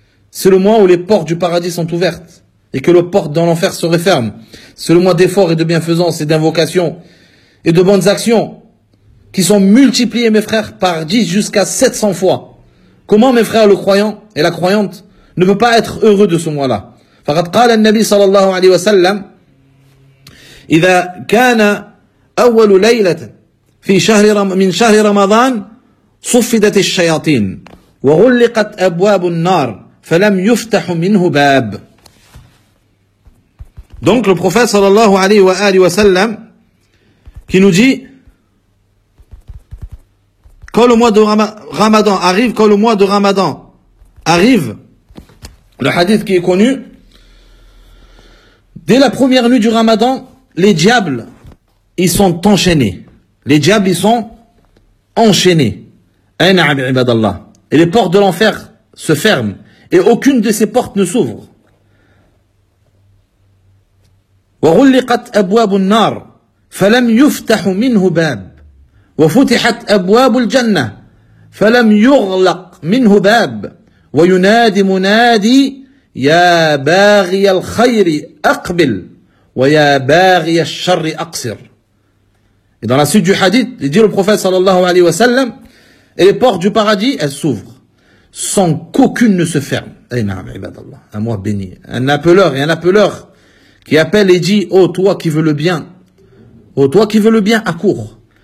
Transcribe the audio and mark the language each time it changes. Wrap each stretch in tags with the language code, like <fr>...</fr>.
<fr>C'est le mois où les portes du paradis sont ouvertes et que les portes dans l'enfer se referment. C'est le mois d'efforts et de bienfaisance et d'invocation et de bonnes actions qui sont multipliées, mes frères, par 10 jusqu'à 700 fois. Comment, mes frères, le croyant et la croyante ne peut pas être heureux de ce mois-là?</fr> <ar>فقد قال النبي صلى الله عليه وسلم إذا كان أول ليلة في شهر من شهر رمضان صفدت الشياطين وغلقت أبواب النار فلم يفتح منه باب.</ar> <fr>Donc le prophète</fr> <ar>صلى الله عليه وآله وسلم</ar> <fr>qui nous dit quand le mois de Ramadan arrive, quand le mois de Ramadan arrive, le hadith qui est connu, dès la première nuit du Ramadan, les diables, ils sont enchaînés. Les diables, ils sont enchaînés. Et les portes de l'enfer se ferment. Et aucune de ces portes ne s'ouvre.</fr> <ar>وَغُلِّقَتْ أَبْوَابُ النَّارِ فَلَمْ يُفْتَحُ مِنْهُ بَابُ وَفُتِحَتْ أَبْوَابُ الْجَنَّةِ فَلَمْ يُغْلَقْ مِنْهُ بَابُ وينادي منادي يا باغي الخير أقبل ويا باغي الشر أقصر.</ar> <fr>Et dans la suite du hadith, il dit le prophète</fr> <ar>sallallahu alayhi wa sallam,</ar> <fr>et les portes du paradis, elles s'ouvrent sans qu'aucune ne se ferme.</fr> <ar>Ay na'am ibad Allah,</ar> <fr>un mois béni. Un appeleur et un appeleur qui appelle et dit: ô toi qui veux le bien, ô toi qui veux le bien, accours.</fr>